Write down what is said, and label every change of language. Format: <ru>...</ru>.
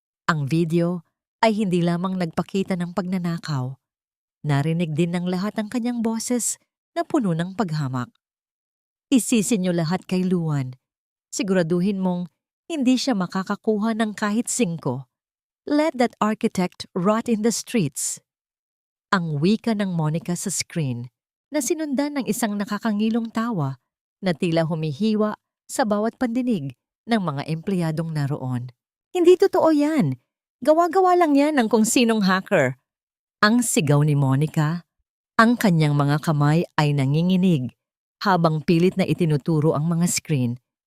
<tl>Ang video ay hindi lamang nagpakita ng pagnanakaw. Narinig din ng lahat ang kanyang boses na puno ng paghamak. Isisi niyo lahat kay Luan. Siguraduhin mong hindi siya makakakuha ng kahit 5.</tl> <en>Let that architect rot in the streets.</en> <tl>Ang wika ng Monica sa screen na sinundan ng isang nakakangilong tawa na tila humihiwa sa bawat pandinig ng mga empleyadong naroon. Hindi totoo yan. Gawa-gawa lang yan ng kung sinong hacker. Ang sigaw ni Monica, ang kanyang mga kamay ay nanginginig habang pilit na itinuturo ang mga screen.</tl>